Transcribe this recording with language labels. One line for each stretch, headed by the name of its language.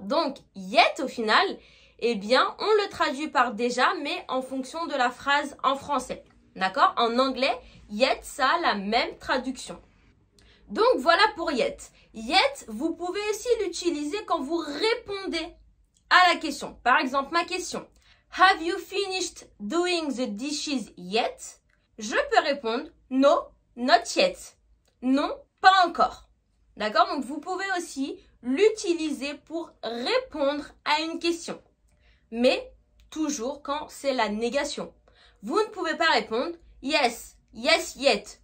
French: Donc, yet, au final, eh bien, on le traduit par déjà, mais en fonction de la phrase en français. D'accord? En anglais, yet, ça a la même traduction. Donc, voilà pour yet. Yet, vous pouvez aussi l'utiliser quand vous répondez à la question. Par exemple, ma question.
English: Have you finished doing the dishes yet?
French: Je peux répondre
English: no, not yet.
French: Non, pas encore. D'accord? Donc, vous pouvez aussi l'utiliser pour répondre à une question. Mais toujours quand c'est la négation. Vous ne pouvez pas répondre yes, yes, yet.